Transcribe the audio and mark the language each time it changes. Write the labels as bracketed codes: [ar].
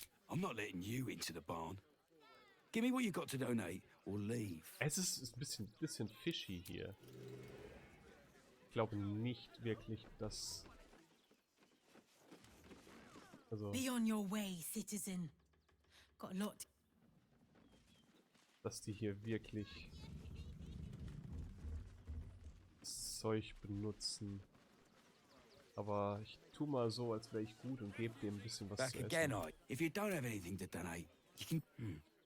[en] I'm not letting you into the barn. Give me what you got to donate, or leave. [de] Es ist ein bisschen fishy hier. Ich glaube nicht wirklich, dass... Also... [en] Be on your way, citizen. Got a lot. [de] Dass die hier wirklich Zeug benutzen. Aber ich tu mal so, als wäre ich gut und gebe dem ein bisschen was zu essen. [en] If you don't have anything to donate, you can...